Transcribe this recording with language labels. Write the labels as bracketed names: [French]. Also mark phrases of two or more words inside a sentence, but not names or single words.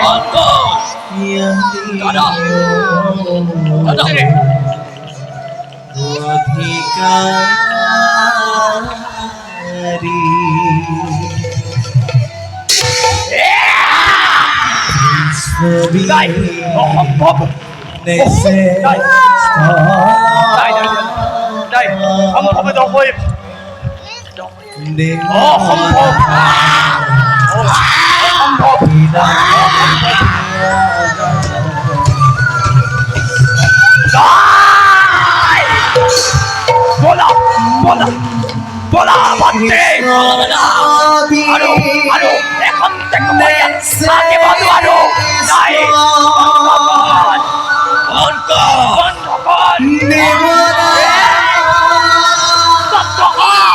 [Assamese] দাদা দাদা নাই, অসম্ভব। নাই, সম্ভৱ নহয়। অসম্ভৱ। অসম্ভৱ। নাই! বলা বলা বলা ভণ্টি। আৰু এখন টেকমৰীয়া থাকিব নোৱাৰো। নাই, বন্ধ কর। বন্ধ কর। বন্ধ কর।